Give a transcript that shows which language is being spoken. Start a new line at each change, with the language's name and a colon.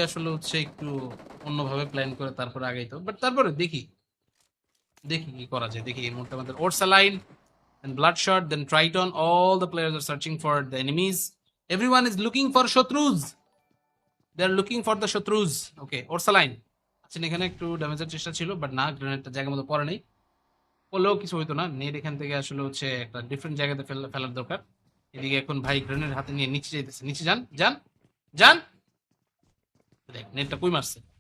Bangla: আসলে হচ্ছে একটু অন্যভাবে প্ল্যান করে তারপরে আগাইতো, বাট তারপরে দেখি দেখি কি করা যায়। দেখি এই মুহূর্তে আমাদের Orsaline and Bloodshot, then Triton.
English: All the players are searching for the enemies. Everyone is looking for Shatrus. They are looking for the Shatrus. Okay, Ursaline.
Bangla: আচ্ছা, এখানে একটু ড্যামেজের চেষ্টা ছিল, বাট না, গ্রেনেডটা জায়গা মতো পড়ে নেই। পড়লেও কিছু হইতো না। নেট এখান থেকে আসলে হচ্ছে একটা ডিফারেন্ট জায়গাতে ফেলার দরকার। এদিকে এখন ভাই গ্রেনেড হাতে নিয়ে নিচে যাইতেছে। নিচে যান, যান, যান। দেখ নেটটা কই মারছে।